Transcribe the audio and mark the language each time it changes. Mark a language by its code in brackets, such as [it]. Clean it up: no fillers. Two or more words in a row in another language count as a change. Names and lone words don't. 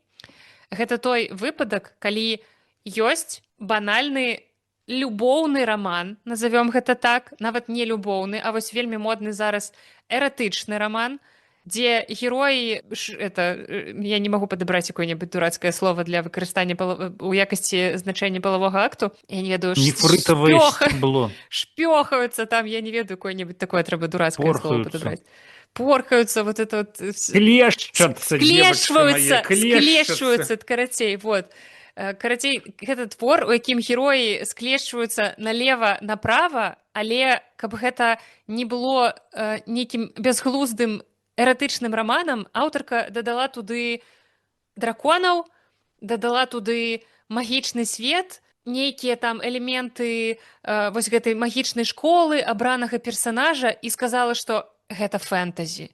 [be] Гэта той выпадак, калі ёсць банальны любоўны раман, назовём гэта так, нават не любоўны, а вось вельмі модны зараз эратычны раман, дзе героі, я не магу падабраць якое-небудзь дурацкае слово для выкарыстання у якасці значэння палавога акту, я не ведаю, шпёхаюцца там, я не ведаю, [ru] какое-нибудь такое [be] трэба дурацкае слово падабраць. [ru] Порхаюцца, вот это вот... [be] Склешваюцца, карацей, вот. Карацей, гэта твор, у якім героі склешчваюцца налева направа, але каб гэта не было нейкім бязглуздым эратычным раманам, аўтарка дадала туды драконаў, дадала туды магічны свет, нейкія там элементы вось гэтай магічнай школы, абранага персанажа, і сказала, што гэта фэнтэзі.